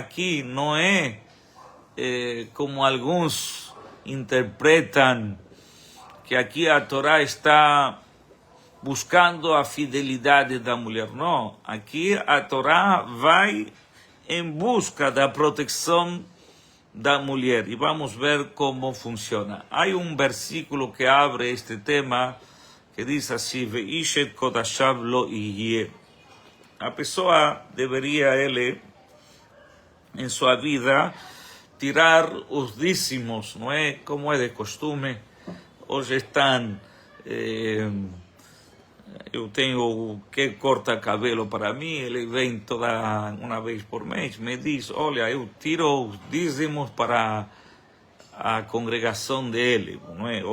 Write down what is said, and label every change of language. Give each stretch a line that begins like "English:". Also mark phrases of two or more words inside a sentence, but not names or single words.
Portuguese: Aqui não é como alguns interpretam, que aqui a Torá está buscando a fidelidade da mulher. Não, aqui a Torá vai em busca da proteção da mulher. E vamos ver como funciona. Há um versículo que abre este tema, que diz assim:
Hebrew: ואיש את קדשיו לו יהיה.
Portuguese: A pessoa deveria, ele, em sua vida, tirar os dízimos, não é? Como é de costume. Hoje estão... eu tenho que corta cabelo para mim, ele vem toda uma vez por mês, me diz: olha, eu tiro os dízimos para a congregação dele, não é?